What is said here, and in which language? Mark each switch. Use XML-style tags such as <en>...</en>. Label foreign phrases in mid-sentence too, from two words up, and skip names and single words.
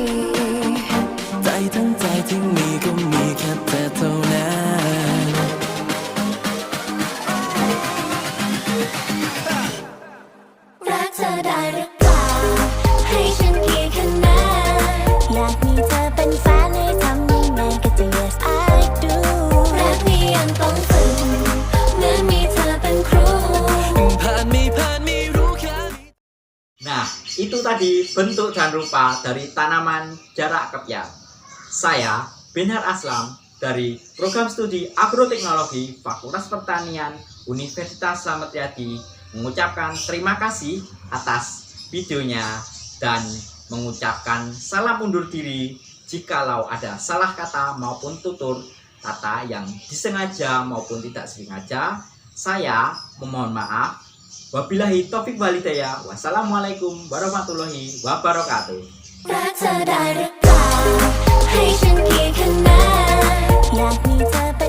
<th>ใจทั้งใจที่มีก็มีแค่เธอเท่านั้น รักเธอได้หรือเปล่าให้ฉันกี่คะแนนอยากมีเธอเป็นแฟนให้ทำยังไงก็จะ</th> <en>yes I do</en> <th>รักนี้ยังต้องฝึกเหมือนมีเธอเป็นครู ผ่านไม่รู้แค่</th> <id>Nah, itu tadi bentuk dan rupa dari tanaman jarak kepiat. Saya Benhar Aslam dari Program Studi Agroteknologi Fakultas Pertanian Universitas Slamet Riyadi mengucapkan terima kasih atas videonya dan mengucapkan salam undur diri jikalau ada salah kata maupun tutur kata yang disengaja maupun tidak sengaja. Saya memohon maaf.</id> <ar>وبالله التوفيق والهداية. والسلام عليكم ورحمة الله وبركاته.</ar> <th>รักเธอได้หรือเปล่าให้ฉันกี่คะแนนอยากมีเธอ</th>